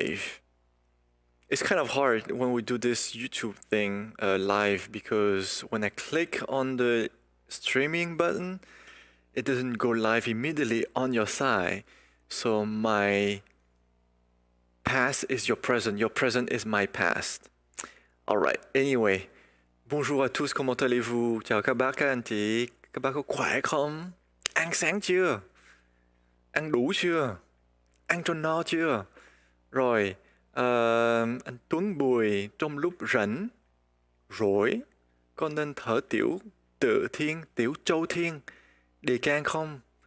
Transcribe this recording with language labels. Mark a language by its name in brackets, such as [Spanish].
[English] It's kind of hard when we do this YouTube thing live, because when I click on the streaming button, it doesn't go live immediately on your side. So my past is your present is my past. [French] Alright, anyway, bonjour à tous, comment allez-vous? [Vietnamese] Chào các anh chị, các bác có khỏe không? Ăn sáng chưa? Ăn đủ chưa? Ăn cho no chưa? Rồi, anh Tuấn Bùi, trong lúc rảnh rỗi con nên thở tiểu tự thiên, tiểu châu thiên, đề can không?